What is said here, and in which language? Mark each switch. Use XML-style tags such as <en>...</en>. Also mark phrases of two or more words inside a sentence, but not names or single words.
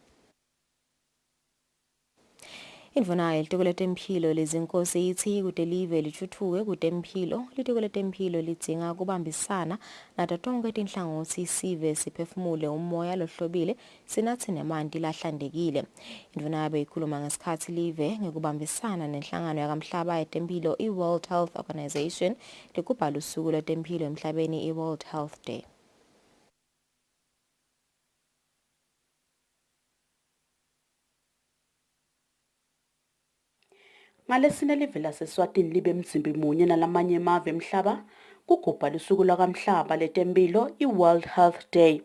<ss>Indvuna yelitiko letemphilo lezinkosi ithi kuti live lithuthuke kutemphilo. Litiko letemphilo lidzinga kubambisana nato tonke tinhlangothi sive siphefumule umoya lohlobile sinatse nemanti lahlantekile. Indvuna beyikhuluma ngesikhathi live ngekubambisana nenhlangano yakamhlaba yetemphilo i-World Health Organization likubhala usuku lwetemphilo emhlabeni i-World Health Day. Ngalesine live laseSwatini libe mzimbi munye nalamanye emave emhlaba kugubha lusuku lwakamhlaba letempilo i-World Health Day.</ss>